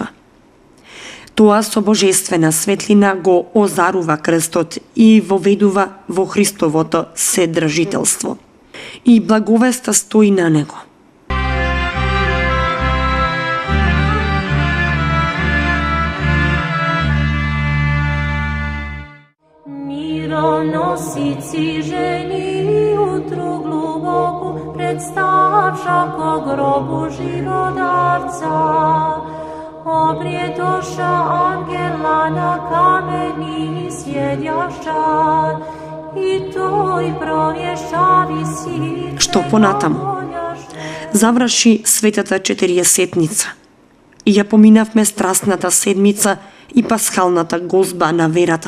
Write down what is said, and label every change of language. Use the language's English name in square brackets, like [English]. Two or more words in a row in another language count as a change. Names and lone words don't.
[Macedonian] Тоа со божествена светлина го озарува крстот и воведува во Христовото седржителство. И благовеста стои на него. [Church Slavic] Мироносици жени утру глубоку представша ко гробу живодарца. Обриетоша ангела на камени сједјаша и тој провјеша виси. [Macedonian] Што понатаму? Заврши светата четириесетница. И ја поминавме страстната седмица и пасхалната гозба на верата.